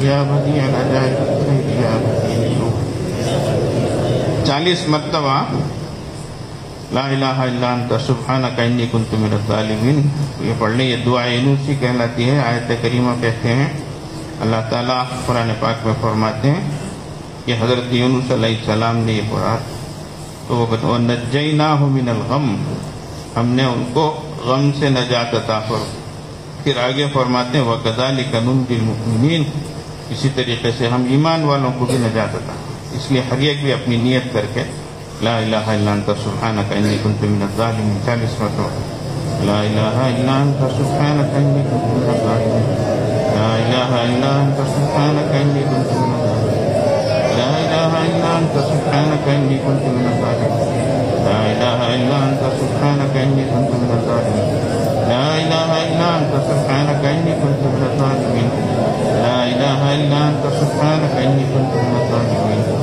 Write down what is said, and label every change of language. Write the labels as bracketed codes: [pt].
[ar] بديع العجائب بالخيर يا بديع। [hi] 40 मरतबा [ar] ला इलाहा इल्ला अंता सुब्हानका इन्नी कुन्तु मिनज़ ज़ालिमीन [hi] ये पढ़ने ये दुआ यूनुसी कहलाती है। आयत करीमा कहते हैं अल्लाह ताला कुरान पाक में फरमाते हैं कि हज़रत यूनुस अलैहिस्सलाम ने ये पढ़ा तो वो कहते हैं [ar] नज्जैनाहु मिनल गम, [hi] हमने उनको गम से नजात अता फरमाई। फिर आगे फरमाते हैं [ar] वकज़ालिका नुंजिल मुमिनीन, [hi] इसी तरीके से हम ईमान वालों को भी नजात अता। इसलिए हर एक भी अपनी नियत करके [ar] ला इलाहा इल्ला अंता सुब्हानका इन्नी कुन्तु मिनज़ ज़ालिमीन [hi] 40 मरतबा [ar] ला इलाहा इल्ला अंता सुब्हानका इन्नी कुन्तु मिनज़ ज़ालिमीन, ला इलाहा इल्ला अंता सुब्हानका इन्नी कुन्तु मिनज़ ज़ालिमीन। إلا أنت سبحانك إني كنت من الظالمين. لا إله إلا أنت سبحانك إني كنت من الظالمين. لا إله إلا أنت سبحانك إني كنت من الظالمين. لا إله إلا أنت سبحانك إني كنت من الظالمين.